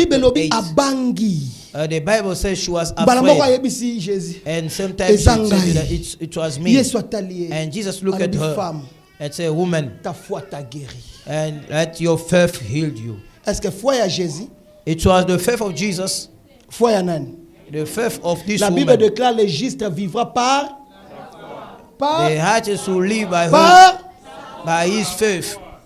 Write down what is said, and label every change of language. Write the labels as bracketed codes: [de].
[en] The Bible says she was afraid, and sometimes she said that it was me. And Jesus looked at her and said, "Woman, and let your faith heal you." It was the faith of Jesus. The faith of this [fr] La Bible déclare le juste vivra par [en] the righteous will live by his faith.